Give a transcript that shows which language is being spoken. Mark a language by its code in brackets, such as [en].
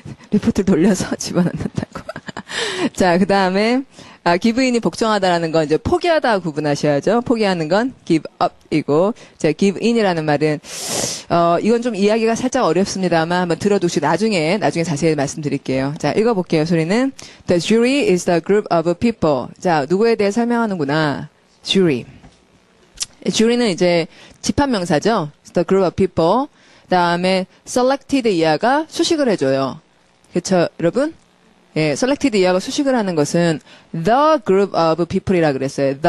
[ko] 리포트를 돌려서 집어넣는다고. 자, 그 다음에 give인이 복종하다라는 건 이제 포기하다 구분하셔야죠. 포기하는 건 give up이고, 자, give in이라는 말은 이건 좀 이야기가 살짝 어렵습니다만 한번 들어두시고 나중에 자세히 말씀드릴게요. 자, 읽어볼게요. 소리는 [en] The jury is the group of people. [ko] 자, 누구에 대해 설명하는구나. [en] jury. [ko] jury는 이제 집합명사죠. [en] The group of people. [ko] 그다음에 selected 이하가 수식을 해줘요. 그렇죠, 여러분? 예, selected 이하가 수식을 하는 것은 [en] the group of people [ko] 이라 그랬어요.